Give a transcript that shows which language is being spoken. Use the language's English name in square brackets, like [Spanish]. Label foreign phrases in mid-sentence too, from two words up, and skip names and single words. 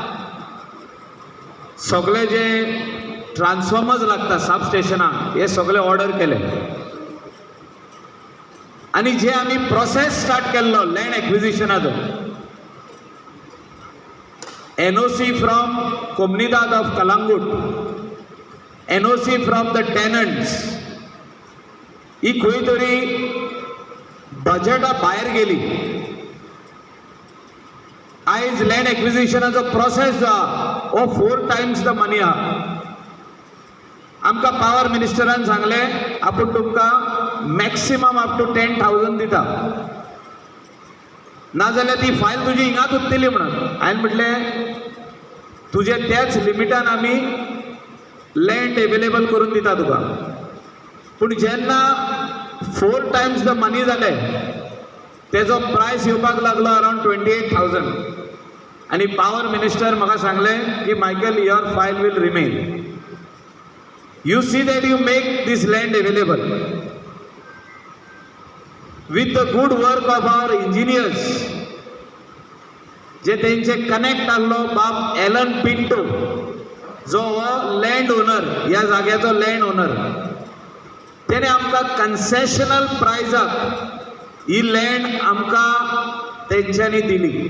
[Konkani] सगळे जे ट्रान्सफॉर्मर्स लागता सब स्टेशनाक हे सगळे ऑर्डर केले आणि जे आमी [English] process start [Konkani] केल्लो लँड एक्विजिशनाचो [English] NOC from Comunidade of Calangute NOC from the tenants [Konkani] ही खंय तरी बजेटा भायर गेली आयज लँड एक्विजिशनाचो प्रोसेस जो हो [English] 4 times the money [Konkani] आहा आमकां पावर मिनिस्टरान सांगलें आपूण तुमकां [English] maximum up [Konkani] टू 10,000 दिता नाजाल्यार ती फायल तुजी हिंगाच उरतली म्हणून हांवें म्हटलें तुजे त्याच लिमिटान आमी [English] land available [Konkani] करून दिता तुका पूण जेन्ना [English] 4 times the money [Konkani] जालें तेजो प्रायस येवपाक लागलो अरावंड 28,000 आनी [English] power minister [Konkani] म्हाका सांगलें की [English] Michael your file will remain you see that you make this land available with the good work of our engineers [Konkani] जे तेंचे कनेक्ट आहलो बाब एलन पिंटो जो [English] land owner [Konkani] ह्या जाग्याचो [English] land owner [Konkani] तेणे आमकां कन्सेशनल प्रायजाक ही लँड आमकां तेंच्यांनी दिली